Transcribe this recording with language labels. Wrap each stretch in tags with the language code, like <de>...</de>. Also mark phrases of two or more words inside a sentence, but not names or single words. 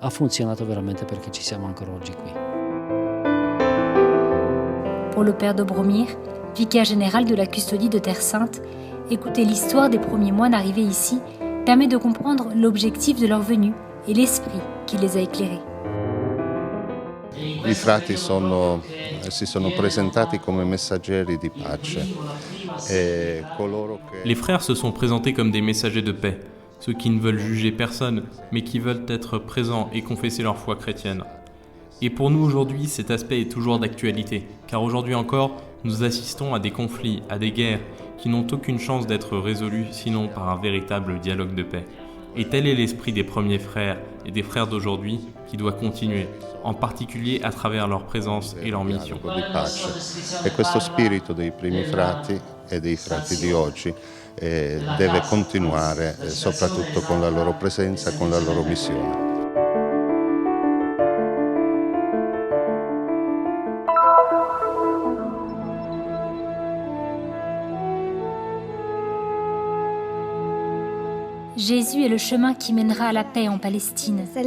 <fr>Pour le père Dobromir, vicaire général de la custodie de Terre Sainte, écouter l'histoire des premiers moines arrivés ici permet de comprendre l'objectif de leur venue et l'esprit qui les a éclairés.</fr> <it>I frati si sono presentati come messaggeri di pace.</it> <fr>Les frères se sont présentés comme des messagers de paix, ceux qui ne veulent juger personne, mais qui veulent être présents et confesser leur foi chrétienne. Et pour nous aujourd'hui, cet aspect est toujours d'actualité, car aujourd'hui encore, nous assistons à des conflits, à des guerres, qui n'ont aucune chance d'être résolus sinon par un véritable dialogue de paix. Et tel est l'esprit des premiers frères et des frères d'aujourd'hui qui doit continuer, en particulier à travers leur présence et leur mission.</fr> <it>E questo spirito dei primi frati e dei frati di oggi deve continuare soprattutto con la loro presenza e con la loro missione.</it> <fr>Jésus est le chemin qui mènera à la paix en Palestine.</fr>